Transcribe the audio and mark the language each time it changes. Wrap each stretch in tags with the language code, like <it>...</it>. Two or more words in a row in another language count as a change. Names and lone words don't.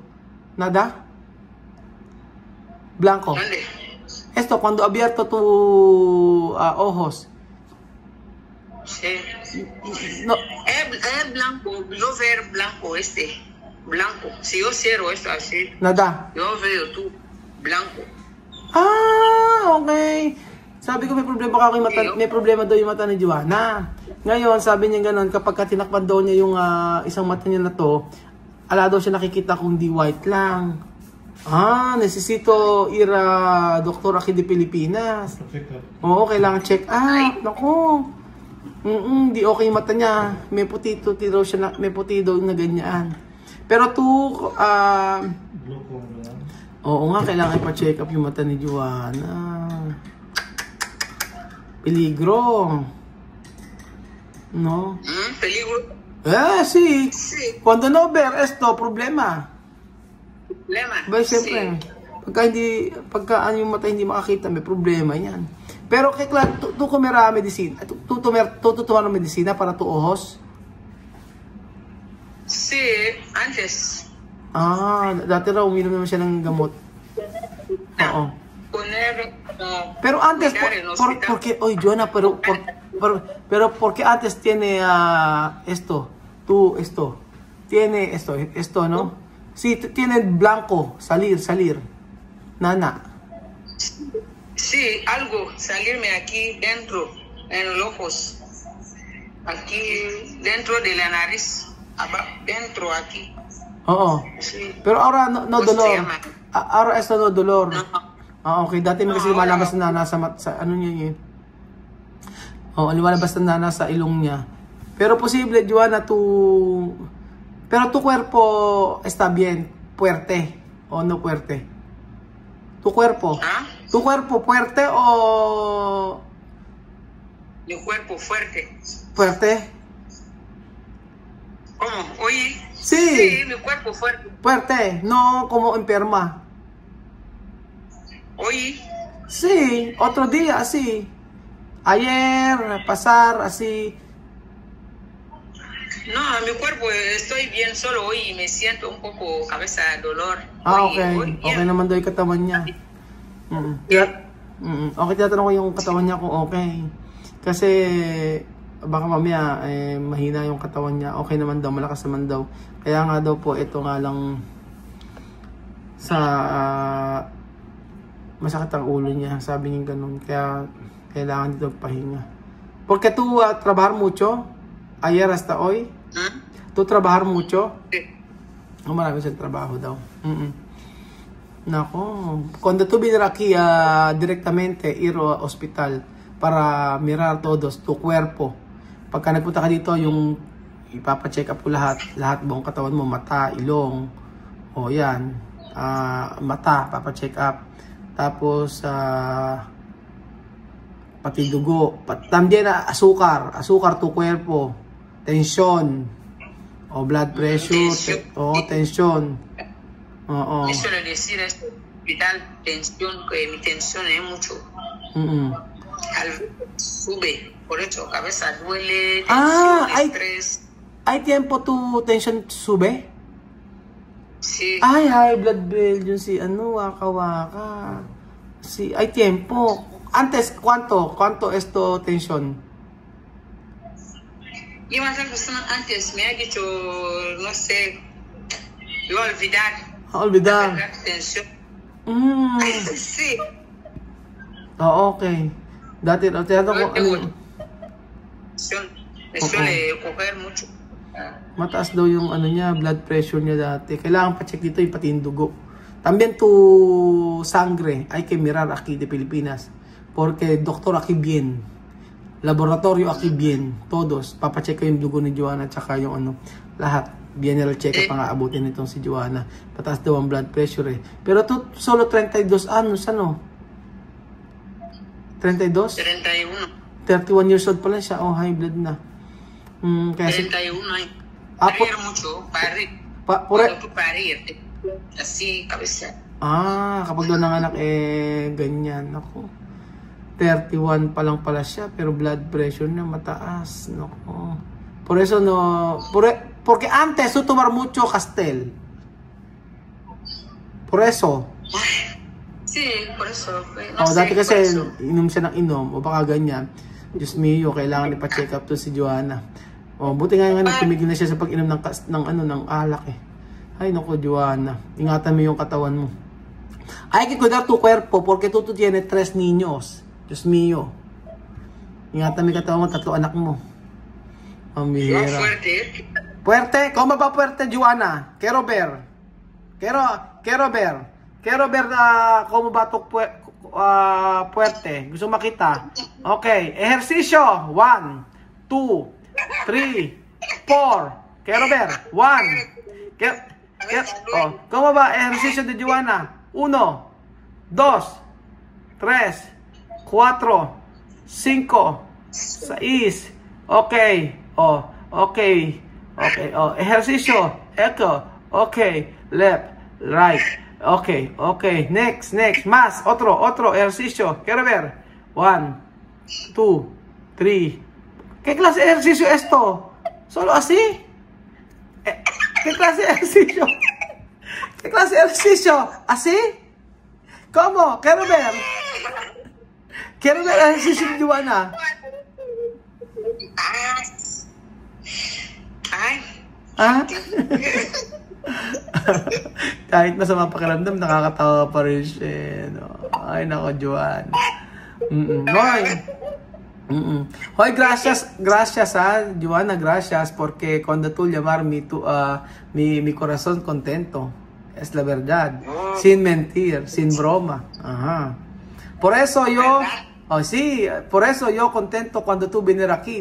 <es>¿Nada? Blanco. ¿Dónde? Esto, cuando abierto tus ojos. Sí. No. Es blanco, yo veo blanco blanco. Si yo cierro esto así, nada. Yo veo tú, blanco. Okay.</es> <tl>Sabi ko may problema may problema daw yung mata ni Joanna. Ngayon, sabi niya gano'n, kapag tinakpan daw niya yung isang mata niya na to, ala daw siya nakikita kung di white lang.</tl> <es>Necesito ir a doktor aquí de Pilipinas.</es> <tl>Oo, kailangan check up. Naku. Di okay yung mata niya. May puti daw siya, may puti daw na ganyan. Pero oo nga, kailangan ipa-check up yung mata ni Joanna.</tl> <es>Peligro. No? Peligro? Sí. Cuando no ver esto, problema.</es> <tl>Ba, siyempre.</tl> <es>Sí.</es> <tl>Pagka yung mata hindi makakita, may problema yan. Pero kay Clark,</tl> <es>tú comerá medicina. Tú tomar medicina para tu ojos? Sí, antes.</es> <tl>Dati raw uminom naman siya ng gamot. Oo.</tl> <es>Pero antes, porque, Joanna, pero porque antes tiene esto, tiene esto, ¿no? Sí, tiene blanco, salir, Nana. Sí, algo, salirme aquí dentro, en los ojos, aquí dentro de la nariz, dentro aquí. Oo. Sí. Pero ahora no dolor. Ahora esto no dolor. No.</es> <tl>Okay, dati mo kasi lumalabas na nasa ano niya yun. Lumalabas na nasa ilong niya.</tl> <es>Pero posible, Joanna, pero tu cuerpo está bien, fuerte o no fuerte. Tu cuerpo. Tu cuerpo fuerte o mi cuerpo fuerte. Fuerte. ¿Cómo? Oye. Sí, mi cuerpo fuerte. Fuerte, no como enferma. Oye. Sí, otro día así. Ayer, pasar así. No, mi cuerpo estoy bien, solo hoy me siento un poco cabeza dolor. Okay.</es> <tl>Okay naman daw yung katawan niya. Okay, tinatanong ko yung katawan niya kung okay. Kasi baka mamaya mahina yung katawan niya. Okay naman daw, malakas naman daw. Kaya nga daw po, ito nga lang sa masakit ang ulo niya. Sabi niya ganun. Kaya kailangan dito pahinga.</tl> <es>Porque tú trabajar mucho ayer hasta hoy. ¿Tú trabajar mucho? Sí.</es> <tl>Marami siyang trabaho daw. Nako.</tl> <es>Cuando tú vienes aquí directamente ir a hospital para mirar todos tu cuerpo.</es> <tl>Pagka nagpunta ka dito, yung ipapacheck up ko lahat buong katawan mo, mata, ilong, yan, mata, papacheck up. Tapos, pati dugo,</tl> <es>también azúcar tu cuerpo,</es> <en>tension, blood pressure, tension.</en> <es>Eso le decir a este hospital, tensión, que mi tensión es mucho. Sube, por eso, cabeza duele, tensión, estrés. ¿Hay tiempo tu tension sube? Sí.</es> <tl>Ay,</tl> <en>high blood</en> <tl>bill yun si waka.</tl> <es>Sí, hay tiempo. Antes, ¿cuánto esto tension? Iba a ser persona antes, me ha dicho, no sé, iba a olvidar. Olvidar. Atención. Sí.</es> <tl>Oh, okay. Dati, tiyado ko, ano yun?</tl> <es>Me suele coger mucho.</es> <tl>Mataas daw yung ano niya,</tl> <en>blood pressure</en> <tl>niya dati. Kailangan pa-check dito yung pati yung dugo.</tl> <es>También tu sangre hay que mirar aquí de Pilipinas. Porque doctor aquí bien. Laboratorio aquí bien. Todos.</es> <tl>Papacheck ko yung dugo ni Joanna tsaka yung ano, lahat.</tl> <en>General check-up</en> <tl>ang aabutin nitong si Joanna. Pataas daw ang</tl> <en>blood pressure</en> <tl>eh.</tl> <es>Pero to, solo 32 anos, ano? 32? 31.</es> <tl>31</tl> <en>years old</en> <tl>pa lang siya. Oh, high blood na. Kaya</tl> <es>31 años. Parir mucho, parir. Cuando tú parir, así, cabeza.</es> <tl>Kapag doon nanganak, ganyan. Ako. 31 pa lang pala siya, pero</tl> <en>blood pressure</en> <tl>niya mataas. Nako.</tl> <es>Por eso no... Porque antes tú tomar mucho Castel. Por eso. Sí, por eso. No sé,</es> <tl>dati kasi inom siya ng inom, o baka ganyan. Diyos mio, kailangan ipa-check up to si Joanna. Buti nga tumigil na siya sa pag-inom ng alak eh. Ay naku, Joanna. Ingatan mo yung katawan mo.</tl> <es>Hay que cuidar tu cuerpo porque tú tienes 3 niños.</es> <tl>Diyos mio. Ingatan mo yung katawan mo, 3 anak mo.</tl> <es>Mira. Fuerte. Fuerte? ¿Cómo va fuerte, Joanna? Quiero ver. Quiero ver cómo va tu fuerte.</es> <tl>Gusto makita.</tl> <es>Okay. Ejercicio. 1, 2, 3, 4. Quiero ver. 1. ¿Cómo va ejercicio de Joanna? 1, 2, 3, 4, 5, 6. Okay. Okay. Ejercicio. Echo. Okay. Left. Right. Okay. Next. Más. Otro ejercicio. Quiero ver. 1, 2, 3. ¿Qué clase de ejercicio es esto? ¿Solo así? ¿Qué clase de ejercicio? ¿Qué clase de ejercicio? ¿Así? ¿Cómo? Quiero ver. Quiero ver el ejercicio de Joanna.</es> <tl>Kahit masama pakiramdam, nakakatawa pa rin siya. No? Ay, nako, Joanna.</tl> <es>Hoy, gracias Joanna, gracias, porque cuando tú llamar mi corazón contento. Es la verdad. Sin mentir, sin broma. Ajá. Por eso yo, por eso yo contento cuando tú vienes aquí.</es>